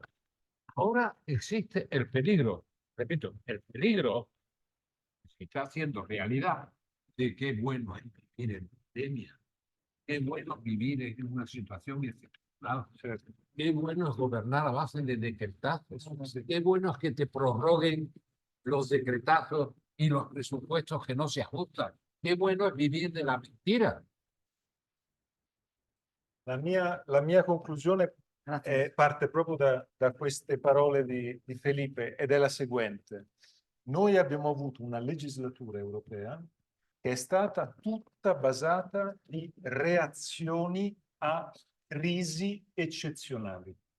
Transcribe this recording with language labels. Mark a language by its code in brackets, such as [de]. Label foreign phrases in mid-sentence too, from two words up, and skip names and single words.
[es] Ahora existe el peligro, repito, el peligro que se está haciendo realidad de qué bueno es vivir en pandemia, qué bueno vivir en una situación excepcional, qué bueno es gobernar a base de decretazos, qué bueno es que te prorroguen los decretazos y los presupuestos que no se ajustan, qué bueno es vivir de la mentira. [it] La mia conclusione parte proprio da queste parole di Felipe ed è la seguente. Noi abbiamo avuto una legislatura europea che è stata tutta basata di reazioni a crisi eccezionali.